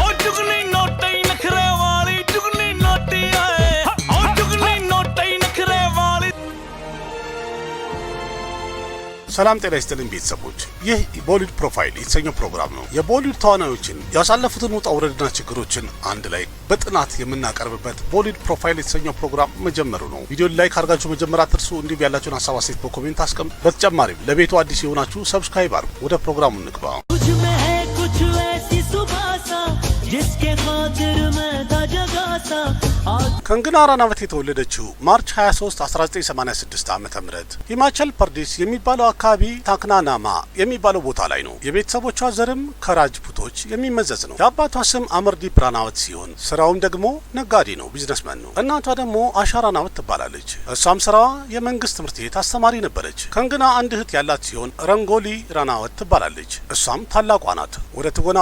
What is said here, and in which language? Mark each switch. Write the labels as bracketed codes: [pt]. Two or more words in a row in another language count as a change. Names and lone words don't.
[am] ሰላም ጤና ይስጥልን ቤተሰቦች፣ ይህ ቦሊውድ ፕሮፋይል የተሰኘው ፕሮግራም ነው። የቦሊውድ ተዋናዮችን ያሳለፉትን ውጣ ውረድና ችግሮችን አንድ ላይ በጥናት የምናቀርብበት ቦሊውድ ፕሮፋይል የተሰኘው ፕሮግራም መጀመሩ ነው። [en] video like [am] አድርጋችሁ መጀመር አትርሱ። እንዲሁም ያላችሁን ሀሳብ አስተያየት በኮሜንት አስቀምጡ። በተጨማሪም ለቤቱ አዲስ የሆናችሁ ሰብስክራይብ አድርጉ። ወደ ፕሮግራሙ እንግባ። [hi] जिसके खातिर मैं था जगा [am] कंगना रनावत የተወለደችው ማርች 23 1986 ዓመተ ምህረት ሂማቸል ፐርዴስ የሚባለው አካባቢ ታክናናማ የሚባለው ቦታ ላይ ነው። የቤተሰቦቿ ዘርም ከራጅፑቶች የሚመዘዝ ነው። የአባቷ ስም አመርዲፕ ራናወት ሲሆን ስራውም ደግሞ ነጋዴ ነው፣ ቢዝነስመን ነው። እናቷ ደግሞ አሻ ራናወት ትባላለች። እሷም ስራዋ የመንግስት ትምህርት ቤት አስተማሪ ነበረች። ከንግና አንድ እህት ያላት ሲሆን ረንጎሊ ራናወት ትባላለች። እሷም ታላቋ ናት። ወደ ትወናው